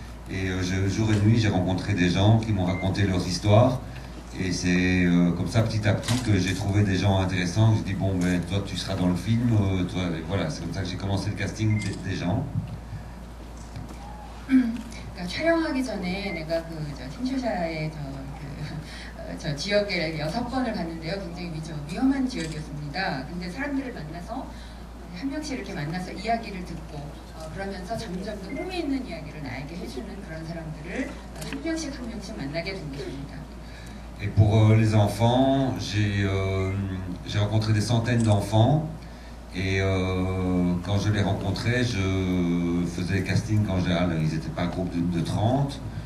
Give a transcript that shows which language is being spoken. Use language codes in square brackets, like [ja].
[fr] Et jour et nuit, j'ai rencontré des gens qui m'ont raconté leurs histoires. Et c'est comme ça, petit à petit, que j'ai trouvé des gens intéressants. J'ai dit, bon, ben, toi, tu seras dans le film. Toi, voilà, c'est comme ça que j'ai commencé le casting des gens. [ko] 그러니까 촬영하기 전에 내가 킨샤사의 저 지역에 6번을 갔는데요. 굉장히 위험한 지역이었습니다. 근데 사람들을 만나서 한 명씩 이렇게 만나서 이야기를 듣고 그러면서 점점 더 흥미있는 이야기를 나에게 해주는 그런 사람들을 한 명씩 만나게 된 것입니다. [fr] Et pour les enfants, j'ai rencontré des centaines d'enfants. Et quand je les rencontrais, je faisais le casting en général, ils n'étaient pas un groupe de 30.